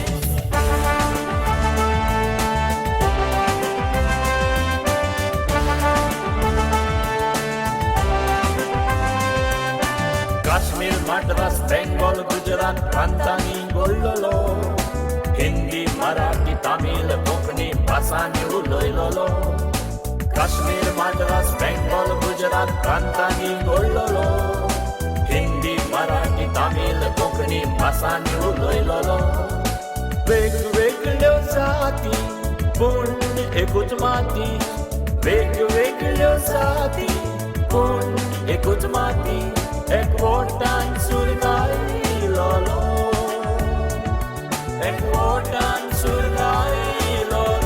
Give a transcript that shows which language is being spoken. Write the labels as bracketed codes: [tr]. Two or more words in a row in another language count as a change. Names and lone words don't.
[mr] काश्मीर, मद्रास, बेंगॉल, गुजरात प्रांतांनी बोललो. [kok] हिंदी, मराठी, तामिळ, कोकणी भाषांनी उलयलो. [mr] काश्मीर, मद्रास, बेंगॉल, गुजरात प्रांतांनी बोललो. [kok] हिंदी, मराठी, तामिळ, कोकणी भाषांनी उलयलो. वेगवेगळ्यो जाती पूण एकूच माती. वेगवेगळ्यो जाती पूण एकूच माती. एकवटान सुरगायलो, एकवटान सुरगायलो.